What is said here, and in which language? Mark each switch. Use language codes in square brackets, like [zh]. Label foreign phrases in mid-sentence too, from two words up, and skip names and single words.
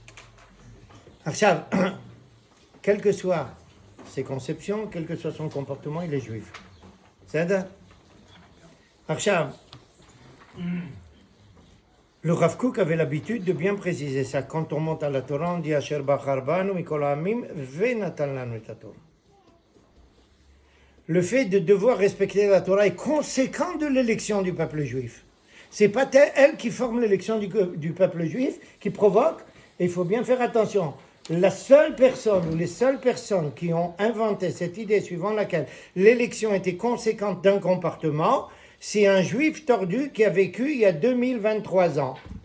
[fr] Arshav, quelles que soient ses conceptions, quel que soit son comportement, il est juif. C'est-à-dire, Arshav, le Rav Kook avait l'habitude de bien préciser ça. Quand on monte à la Torah, on dit [he] אשר בחר בנו מכל העמים ונתן לנו את תורה. [fr] Le fait de devoir respecter la Torah est conséquent de l'élection du peuple juif. C'est pas elle qui forme l'élection du peuple juif qui provoque. Et il faut bien faire attention. La seule personne ou les seules personnes qui ont inventé cette idée suivant laquelle l'élection était conséquente d'un comportement, c'est un juif tordu qui a vécu il y a 2023 ans.